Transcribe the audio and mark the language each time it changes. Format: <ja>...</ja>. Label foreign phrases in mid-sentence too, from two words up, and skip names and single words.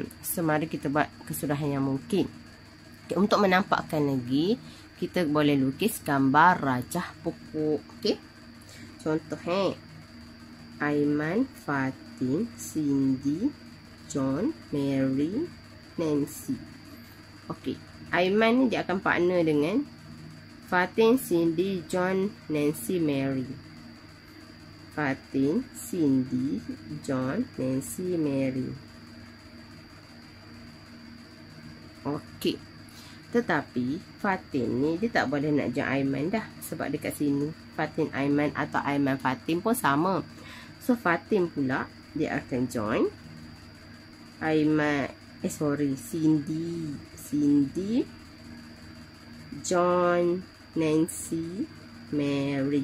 <ms>So, mari kita buat kesudahan yang mungkin. Okay, untuk menampakkan lagi, kita boleh lukis gambar rajah pokok. Okay. Contohnya, Aiman, Fatin, Cindy, John, Mary, Nancy. Okay. Aiman ni dia akan partner dengan Fatin, Cindy, John, Nancy, Mary. Fatin, Cindy, John, Nancy, Mary. Okey. Tetapi Fatin ni dia tak boleh nak join Aiman dah. Sebab dekat sini Fatin Aiman atau Aiman Fatin pun sama. So Fatin pula dia akan join Aiman, Cindy, John, Nancy, Mary.</ms>